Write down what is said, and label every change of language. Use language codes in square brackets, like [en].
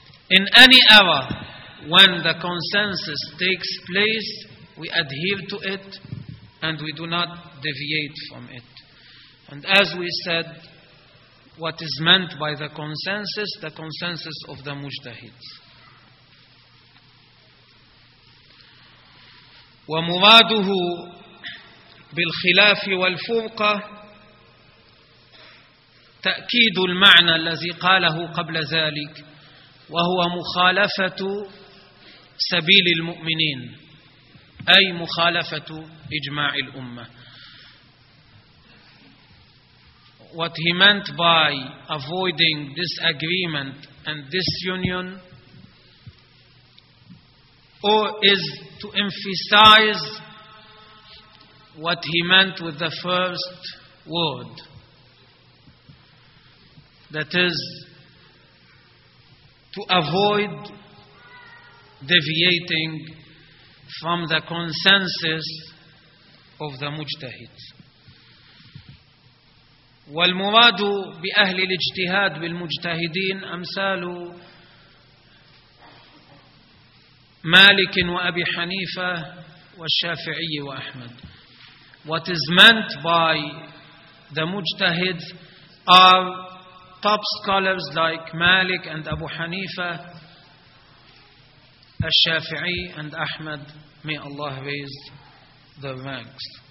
[en] In any era, when the consensus takes place, we adhere to it and we do not deviate from it. And as we said, what is meant by the consensus of the mujtahids. [ar] ومراده بالخلاف والفرقة تأكيد المعنى الذي قاله قبل ذلك، وهو مخالفة سبيل المؤمنين، أي مخالفة إجماع الأمة. [en] What he meant by avoiding disagreement and disunion or is to emphasize what he meant with the first word. That is, to avoid deviating from the consensus of the mujtahids. [ar] والمراد بأهل الاجتهاد بالمجتهدين أمثال مالك وأبي حنيفة والشافعي وأحمد. [en] What is meant by the mujtahid are top scholars like Malik and Abu Hanifa, al-Shafi'i and Ahmad. May Allah raise the ranks.